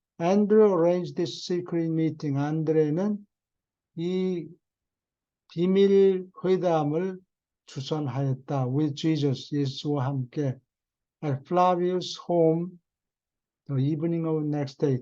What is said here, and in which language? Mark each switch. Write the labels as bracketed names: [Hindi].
[English] Andrew arranged this secret meeting. [Korean] 안드레는 이 비밀 회담을 주선하였다. [English] With Jesus, [Korean] 예수와 함께. [English] at Flavius' home the evening of next day.